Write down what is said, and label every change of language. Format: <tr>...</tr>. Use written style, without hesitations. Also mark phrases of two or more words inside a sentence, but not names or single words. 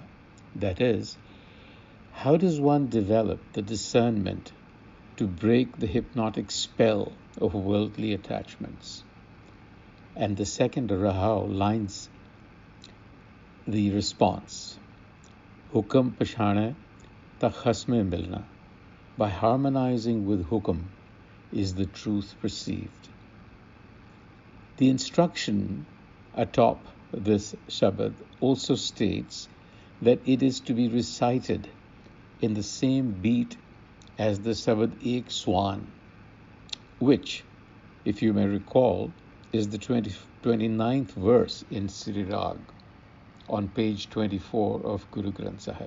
<en>That is, how does one develop the discernment to break the hypnotic spell of worldly attachments? And the second rahau lines the response,</en> <pa>ਹੁਕਮਿ ਪਛਾਣੈ ਤਾ ਖਸਮੈ ਮਿਲਣਾ.</pa> <en>By harmonizing with Hukam is the truth perceived. The instruction atop this shabad also states that it is to be recited in the same beat as the sabad Ek Swan, which, if you may recall, is the 29th verse in Sri Rag on page 24 of Guru Granth Sahib.</en>